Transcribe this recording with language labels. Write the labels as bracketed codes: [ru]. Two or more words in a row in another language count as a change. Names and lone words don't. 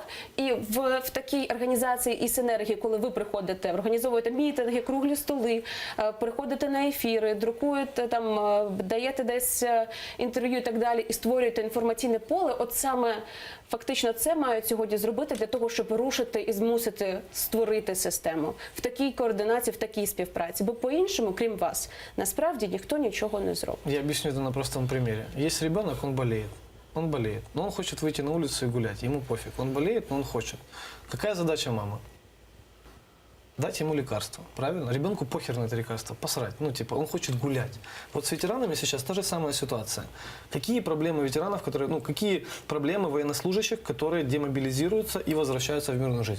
[uk] І в такій організації і синергії, коли ви приходите, організовуєте мітинги, круглі столи, приходите на ефіри, друкуєте там, даєте десь інтерв'ю і так далі, і створюєте інформаційне поле, от саме фактично це мають сьогодні зробити для того, щоб рушити і змусити створити систему в такій координації, в такій співпраці. Бо по-іншому, крім вас, насправді ніхто нічого не зробить. [ru] Я объясню это на простом примере. Есть ребенок, он болеет, но он хочет выйти на улицу и гулять, ему пофиг, он болеет, но он хочет. Какая задача мамы? Дать ему лекарство, правильно? Ребенку похер на это лекарство, посрать. Ну, типа, он хочет гулять. Вот с ветеранами сейчас та же самая ситуация. Какие проблемы ветеранов, какие проблемы военнослужащих, которые демобилизируются и возвращаются в мирную жизнь?